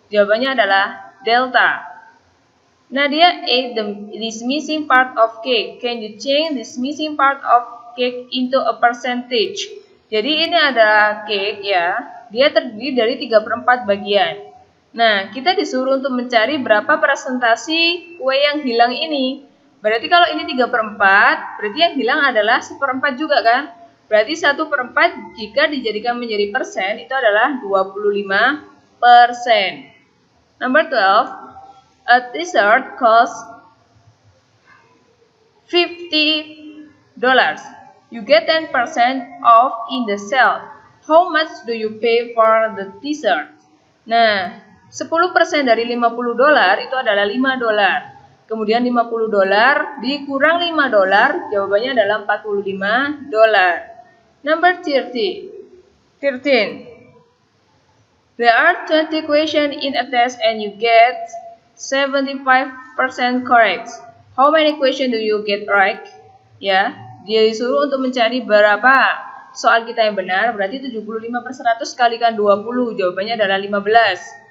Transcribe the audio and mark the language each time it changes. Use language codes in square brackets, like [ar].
[id] Jawabannya adalah delta. [en] Nadia ate this missing part of cake. Can you change this missing part of cake into a percentage? [id] Jadi ini adalah cake ya. Dia terdiri dari 3/4 bagian. Nah, kita disuruh untuk mencari berapa presentasi kue yang hilang ini. Berarti kalau ini 3/4, berarti yang hilang adalah 1/4 juga kan? Berarti 1/4 jika dijadikan menjadi persen itu adalah 25%. [en] Number 12, a t-shirt costs $50. You get 10% off in the sale. How much do you pay for the t-shirt? [id] Nah, 10% dari $50 itu adalah $5. Kemudian $50 dikurang $5, jawabannya adalah $45. [en] Number 13. There are 20 questions in a test and you get 75% correct. How many questions do you get right? [id] Ya, dia disuruh untuk mencari berapa soal kita yang benar, berarti 75/100 kalikan 20, jawabannya adalah 15.